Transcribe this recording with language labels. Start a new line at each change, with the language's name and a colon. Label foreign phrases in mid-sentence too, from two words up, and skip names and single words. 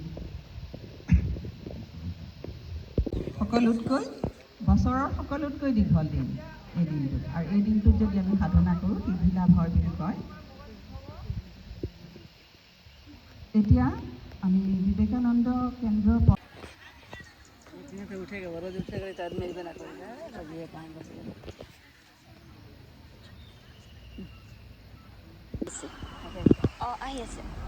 Assamese: সকলোতকৈ বছৰৰ সকলোতকৈ দীঘল দিন এই দিনটোত, আৰু এই দিনটোত যদি আমি সাধনা কৰোঁ সিদ্ধি লাভ হয় বুলি কয়। এতিয়া আমি বিবেকানন্দ কেন্দ্ৰ
Hindi: उठेगा वो रोज उठेगा तो आदमी बना करेगा सब ये काम बस
English: I see.